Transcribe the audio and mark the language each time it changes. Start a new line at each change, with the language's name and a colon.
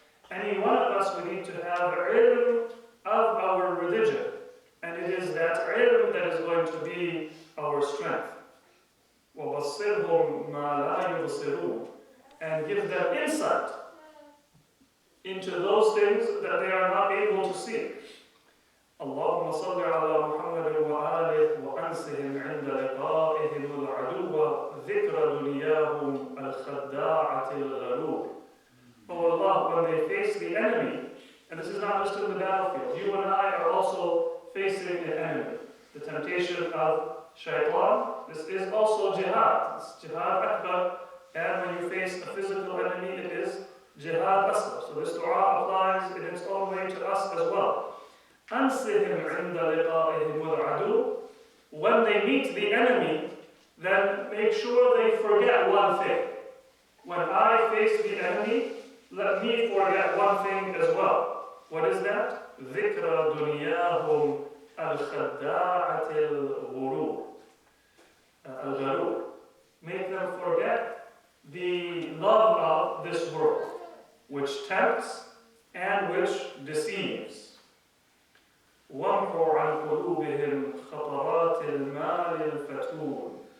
English: Any one of us, we need to have ilm of our religion. And it is that ilm that is going to be our strength.
Arabic: وَبَصِّرْهُمْ مَا لَا يُبْصِرُونَ,
English: and give them insight into those things that they are not able to see.
Arabic: اللهم صل على محمد وآله وأنسهم عند لقائهم العدو ذكر دنياهم الخداعة الغرور.
English: Oh Allah, when they face the enemy, and this is not just in the battlefield, you and I are also facing an enemy. The temptation of shaitan, this is also jihad. It's jihad akbar, and when you face a physical enemy, it is jihad asghar. So this dua applies in its own way to us as well.
Arabic: أنسهم عند لقائهم العدو.
English: When they meet the enemy, then make sure they forget one thing. When I face the enemy, let me forget one thing as well. What is that?
Arabic: ذكر دنياهم الخداعة الغرور.
English: Make them forget the love of this world, which tempts and which deceives.
Arabic: وَامْحُ عَنْ قُلُوبِهِمْ خَطَرَاتِ الْمَالِ الْفَتُونِ.